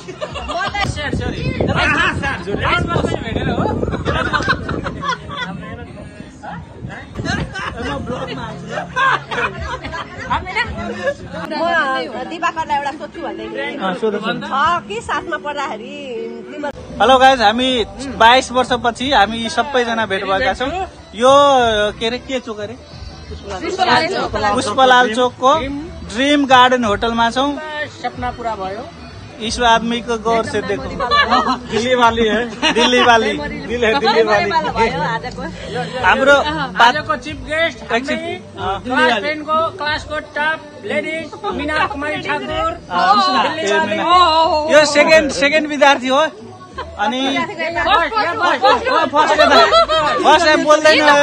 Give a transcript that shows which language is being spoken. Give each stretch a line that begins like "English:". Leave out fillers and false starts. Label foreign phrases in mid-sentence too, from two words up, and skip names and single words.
Nepali: दिवाकरलाई एउटा सोध्छु भन्दै कि साथमा पढ्दाखेरि।
English: hello guys,
Nepali: हामी 22 वर्षपछि हामी सबैजना भेट भएका छौँ। यो के अरे के चोक अरे पुष्पलाल चोकको ड्रिम गार्डन होटलमा छौँ। सपना पूरा भयो।
Hindi: इस आदमी को गौर से देखो। दिल्ली वाली है, दिल्ली वाली दिल है, दिल्ली वाली।
Nepali: हाम्रो आजको
English: chief guest
Nepali: क्लास 10 को क्लास को
English: top ladies
Nepali: मीना कुमारी ठाकुर। यो सेकेन्ड विद्यार्थी हो। अनि फर्स्ट बोल्दैन।